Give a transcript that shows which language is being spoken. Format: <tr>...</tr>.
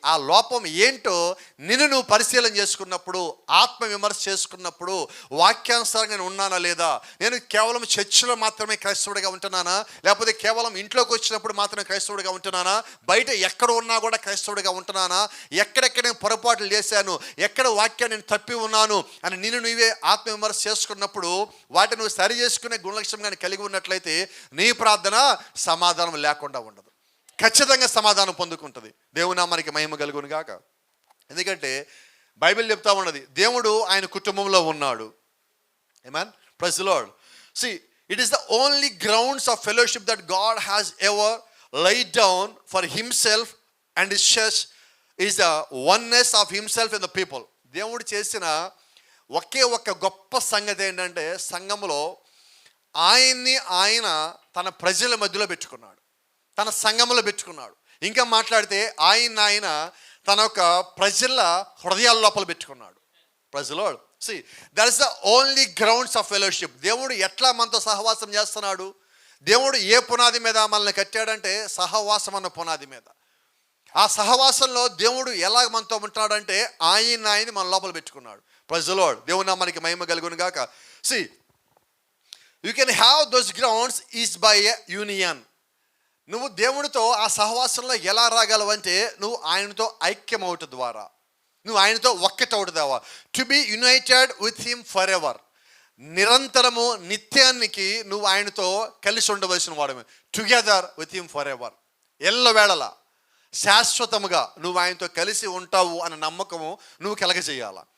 <te>ఆ లోపం ఏంటో నిన్ను నువ్వు పరిశీలన చేసుకున్నప్పుడు, ఆత్మ విమర్శ చేసుకున్నప్పుడు, వాక్యానుసారంగా నేను ఉన్నానా లేదా, నేను కేవలం చర్చిలో మాత్రమే క్రైస్తవుడిగా ఉంటున్నానా, లేకపోతే కేవలం ఇంట్లోకి వచ్చినప్పుడు మాత్రమే క్రైస్తవుడిగా ఉంటున్నానా, బయట ఎక్కడ ఉన్నా కూడా క్రైస్తవుడిగా ఉంటున్నానా, ఎక్కడెక్కడ నేను పొరపాట్లు చేశాను, ఎక్కడ వాక్యాన్ని నేను తప్పి ఉన్నాను అని నిన్ను నువ్వే ఆత్మ విమర్శ చేసుకున్నప్పుడు వాటిని నువ్వు సరి చేసుకునే గుణలక్షణం కానీ కలిగి ఉన్నట్లయితే నీ ప్రార్థన సమాధానం లేకుండా ఉండదు, ఖచ్చితంగా సమాధానం పొందుకుంటుంది. దేవుని నామానికి మహిమ కలుగును గాక. ఎందుకంటే బైబిల్ చెప్తా ఉన్నది దేవుడు ఆయన కుటుంబంలో ఉన్నాడు.</te> <en>ఆమేన్, praise the Lord. See, it is the only grounds of fellowship that God has ever laid down for himself and his church is the oneness of himself and the people.</en> <te>దేవుడు చేసిన ఒకే ఒక్క గొప్ప సంగతి ఏంటంటే సంఘములో ఆయన్ని ఆయన తన ప్రజల మధ్యలో పెట్టుకున్నాడు, తన సంఘములో పెట్టుకున్నాడు. ఇంకా మాట్లాడితే ఆయన తన యొక్క ప్రజల హృదయాల లోపల పెట్టుకున్నాడు.</te> <en>Praise the Lord. See, that is the only grounds of fellowship.</en> <te>దేవుడు ఎట్లా మనతో సహవాసం చేస్తున్నాడు? దేవుడు ఏ పునాది మీద మనల్ని కట్టాడంటే సహవాసం అన్న పునాది మీద. ఆ సహవాసంలో దేవుడు ఎలా మనతో ఉంటున్నాడంటే ఆయన మన లోపల పెట్టుకున్నాడు.</te> <en>Praise the Lord.</en> <te>దేవుని నామానికి మహిమ కలుగును గాక.</te> <en>See, you can have those grounds is by a union.</en> <te>నువ్వు దేవునితో ఆ సహవాసంలో ఎలా రాగలవంటే నువ్వు ఆయనతో ఐక్యం అవటం ద్వారా, నువ్వు ఆయనతో ఒక్కటవటం ద్వారా.</te> <en>To be united with him for ever.</en> <te>నిరంతరము నిత్యానికి నువ్వు ఆయనతో కలిసి ఉండవలసిన వాడమే.</te> <en>Together with him for ever.</en> <te>ఎల్లవేళలా శాశ్వతముగా నువ్వు ఆయనతో కలిసి ఉంటావు అన్న నమ్మకము నువ్వు కలగజేయాలా.</te>